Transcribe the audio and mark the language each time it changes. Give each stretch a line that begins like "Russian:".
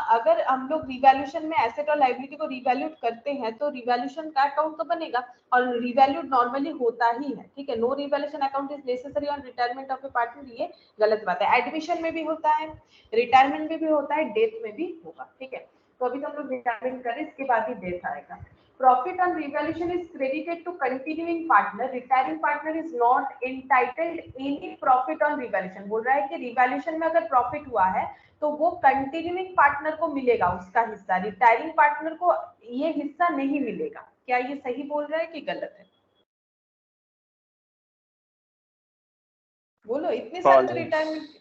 Hindi: अगर हम लोग रिवैल्यूएशन में एसेट और लायबिलिटी को रिवैल्यूट करते हैं तो रिवैल्यूएशन का अकाउंट तो बनेगा, और रिवैल्यूट नॉर्मली होता ही है।
English: ठीक है, no revaluation account is necessary on retirement of a partner,
Hindi: ये गलत बात है। एडमिशन में भी होता है, रिटायरमेंट में भी होता है, डेथ में भी होगा। ठीक है, तो अभी तो हम लोग रिटायरमेंट करें, इसके बाद ही डेथ आएगा।
English: Profit on revaluation is credited to continuing partner. Retiring partner is not entitled any profit on revaluation.
Hindi: बोल रहा है कि रिवैल्यूएशन में अगर प्रॉफिट हुआ है तो वो कंटिन्यूइंग पार्टनर को मिलेगा उसका हिस्सा, रिटायरिंग पार्टनर को ये हिस्सा नहीं मिलेगा। क्या ये सही बोल रहा है कि गलत है? बोलो, इतने सारे तो रिटायरमेंट।